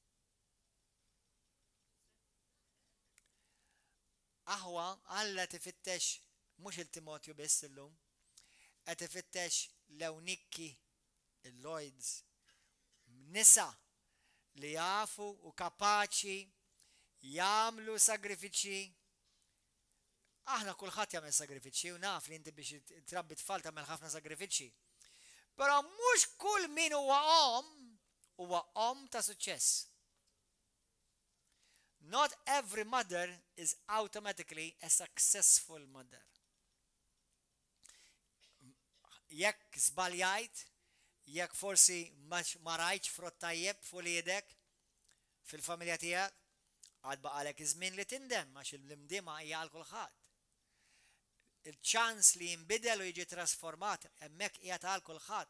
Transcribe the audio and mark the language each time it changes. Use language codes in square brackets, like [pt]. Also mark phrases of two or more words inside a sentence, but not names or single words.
[mt] Aħwa Alla tifittex mhux il-Timotju biss illum, qed tifittex l-Ewniki, il-Lloyds, nisa li jafu u kapaċi jagħmlu sagrifiċi. Aħna kulħadd jagħmel sagrifiċi u naf li inti biex trabbi tfal tagħmel ħafna sagrifiċi. Però mhux kull min huwa om ta' suċċess. [en] Not every mother is automatically a successful mother. [mt] Jekk żbaljajt, jekk forsi ma rajtx frott tajjeb fuq liedek fil-familja tiegħek, għad baqalek iż-żmien li tindem għax il-imdiema hija għal kulħadd. Il-ċans li jinbidel u jiġi trasformat hemmhekk qiegħed għal kulħadd.